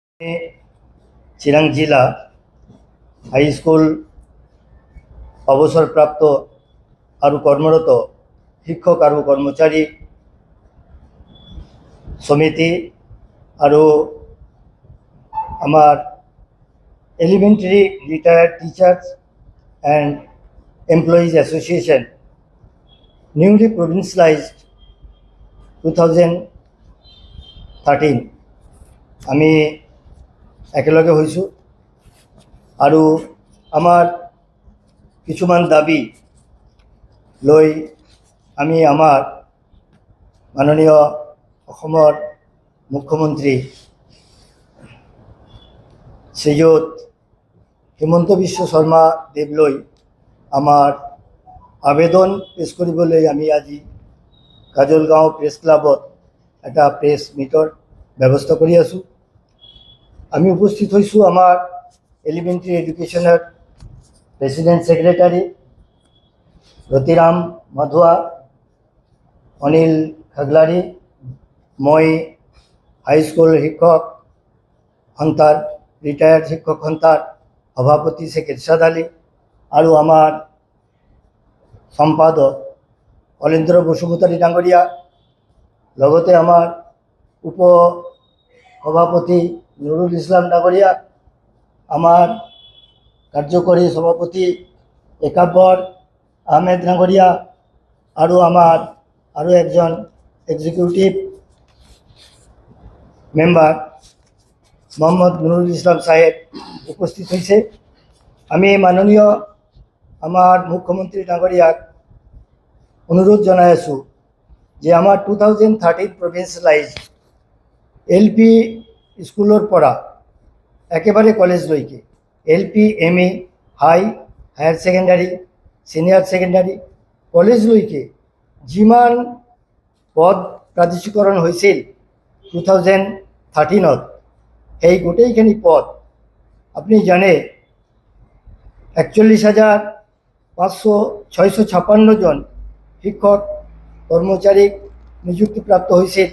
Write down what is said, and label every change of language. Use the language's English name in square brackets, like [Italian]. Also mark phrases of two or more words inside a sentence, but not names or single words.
[Assamese] চিরাং জেলা [English] high school [Assamese] অবসরপ্রাপ্ত আৰু কর্মরত শিক্ষক আৰু কর্মচারী সমিতি আৰু আমার [English] elementary retired teachers and employees association newly provincialized [Assamese] 2013 আমি একেলগে হৈছোঁ আৰু আমাৰ কিছুমান দাবী লৈ আমি আমাৰ মাননীয় অসমৰ মুখ্যমন্ত্ৰী শ্ৰীযুত হিমন্ত বিশ্ব শৰ্মা দেৱলৈ আমাৰ আবেদন পেশ কৰিবলৈ আমি আজি কাজলগাঁও প্ৰেছ ক্লাবত এটা প্ৰেছ মিটৰ ব্যৱস্থা কৰি আছোঁ। আমি উপস্থিত হৈছোঁ আমাৰ [English] elementary education's president secretary [Assamese] রতিরাম মাধুয়া, অনিল খাগলারি, মই হাই স্কুল শিক্ষক সন্থাৰ রিটায়ার্ড শিক্ষক সন্থাৰ সভাপতি শেখ ইরশাদ আলী আৰু আমাৰ সম্পাদক অলেন্দ্র বসুমতাৰী ডাঙৰীয়া, লগতে আমাৰ উপ সভাপতি নুরুল ইসলাম ডাঙৰীয়া, আমার কার্যকরী সভাপতি একাব্বর আহমেদ ডাঙৰীয়া আৰু আমাৰ আৰু একজন [English] executive member [Assamese] মোহাম্মদ নুরুল ইসলাম সাহেব উপস্থিত হৈছে। আমি মাননীয় আমাৰ মুখ্যমন্ত্ৰী ডাঙৰীয়াক অনুৰোধ জনাই আছোঁ যে আমাৰ 2013 প্ৰভিন্সিয়েলাইজ LP স্কুলৰ পৰা একেবারে কলেজলৈকে LP MA [English] higher secondary senior secondary [Assamese] কলেজলৈকে যিমান পদ প্ৰাদেশিকৰণ হৈছিল 2013ত, সেই গোটেইখিনি পদ আপুনি জানে 41,656 জন শিক্ষক কৰ্মচাৰীক নিযুক্তিপ্ৰাপ্ত হৈছিল।